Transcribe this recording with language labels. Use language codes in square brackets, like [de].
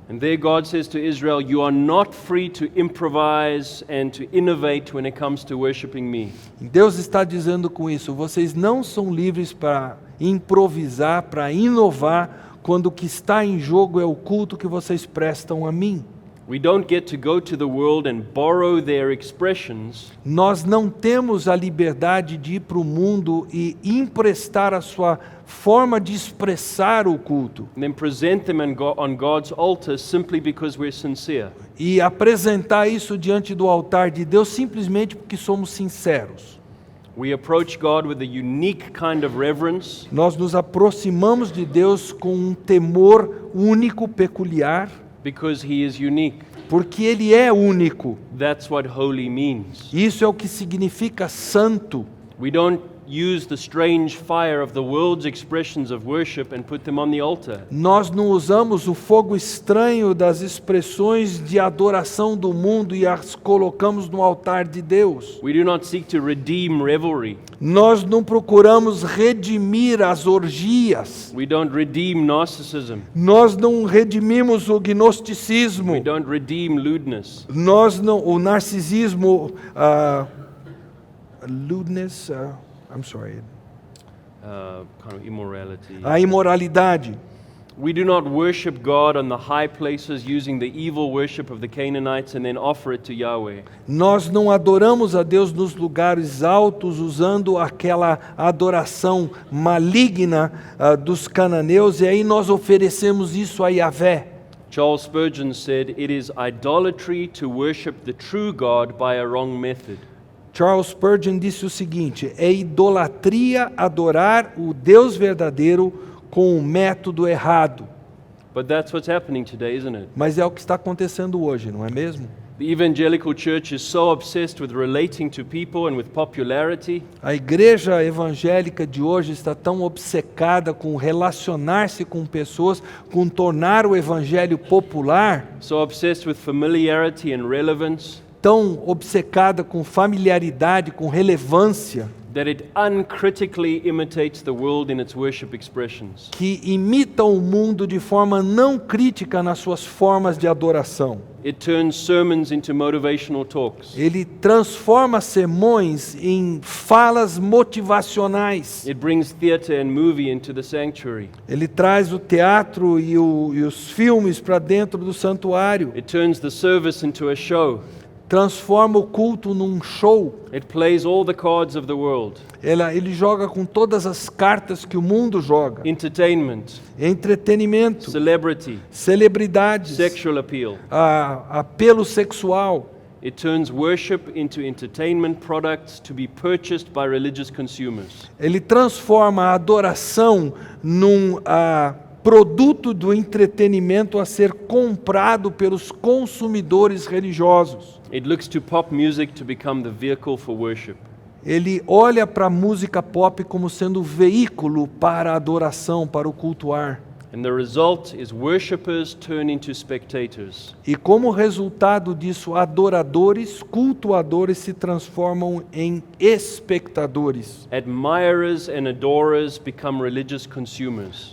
[en] And there God says to Israel, you are not free to improvise and to innovate when it comes to worshiping me. [pt] Deus está dizendo com isso, vocês não são livres para improvisar, para inovar, quando o que está em jogo é o culto que vocês prestam a mim. [en] We don't get to go to the world and borrow their expressions [pt] Nós não temos a liberdade de ir para o mundo e emprestar a sua forma de expressar o culto [en] and then present them on God's altar simply because we're sincere. [pt] e apresentar isso diante do altar de Deus simplesmente porque somos sinceros. [en] We approach God with a unique kind of reverence [pt] Nós nos aproximamos de Deus com um temor único, peculiar, [en] because He is unique. [pt] porque Ele é único. [en] That's what holy means. [pt] Isso é o que significa santo. [en] We don't use the strange fire of the world's expressions of worship and put them on the altar. [pt] Nós não usamos o fogo estranho das expressões de adoração do mundo e as colocamos no altar de Deus. [en] We do not seek to redeem revelry. [pt] Nós não procuramos redimir as orgias. [en] We don't redeem narcissism. [pt] Nós não redimimos o gnosticismo. [en] We don't redeem lewdness. [pt] Nós não, o narcisismo, [en] lewdness, I'm sorry, Kind of immorality. [pt] a imoralidade. [en] We do not worship God on the high places using the evil worship of the Canaanites and then offer it to Yahweh. [pt] Nós não adoramos a Deus nos lugares altos usando aquela adoração maligna dos cananeus e aí nós oferecemos isso a Yahvé. [en] Charles Spurgeon said, "It is idolatry to worship the true God by a wrong method." [pt] Charles Spurgeon disse o seguinte: é idolatria adorar o Deus verdadeiro com o método errado. [en] But that's what's happening today, isn't it? [pt] Mas é o que está acontecendo hoje, não é mesmo? [en] The evangelical church is so obsessed with relating to people and with popularity [pt] A igreja evangélica de hoje está tão obcecada com relacionar-se com pessoas, com tornar o evangelho popular, [en] so obsessed with familiarity and relevance [pt] tão obcecada com familiaridade, com relevância, [en] that it uncritically imitates the world in its worship expressions. [pt] que imita o mundo de forma não crítica nas suas formas de adoração. [en] It turns sermons into motivational talks. [pt] Ele transforma sermões em falas motivacionais. [en] It brings theater and movie into the sanctuary. [pt] Ele traz o teatro e os filmes para dentro do santuário. [en] It turns the service into a show. [pt] Transforma o culto num show. [en] It plays all the cards of the world. [pt] Ele joga com todas as cartas que o mundo joga. [en] Entertainment, [pt] Entretenimento, [en] celebrity, [pt] celebridades, [en] sexual appeal. [pt] Apelo sexual. [en] It turns worship into entertainment products to be purchased by religious consumers. [pt] Ele transforma a adoração num produto do entretenimento a ser comprado pelos consumidores religiosos. [en] It looks to pop music to become the vehicle for worship. [pt] Ele olha para a música pop como sendo veículo para a adoração, para o cultuar. [en] And the result is worshipers turn into spectators. [pt] E como resultado disso, adoradores, cultuadores se transformam em espectadores. [en] Admirers and adorers become religious consumers.